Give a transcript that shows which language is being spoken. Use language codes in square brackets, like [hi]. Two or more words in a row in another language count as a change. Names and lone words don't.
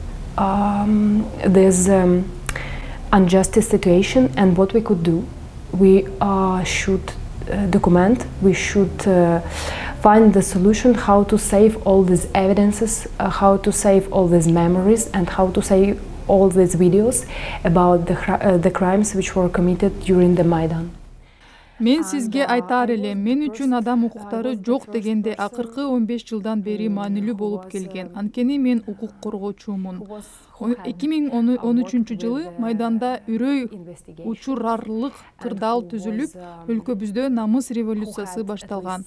[en] this injustice situation, and what we could do, we should document, we should find the solution how to save all these evidences, how to save all these memories, and how to save all these videos about the crimes which were committed during the Maidan. [ky] Мен сизге айтар элем, мен үчүн адам укуктары жок дегенде акыркы 15 жылдан бери маанилүү болуп келген. Анткени мен укук коргоочумун. 2013 жылы Майданда үрөй учурарлык кырдаал түзүлүп, өлкөбүздө намыс революциясы башталган.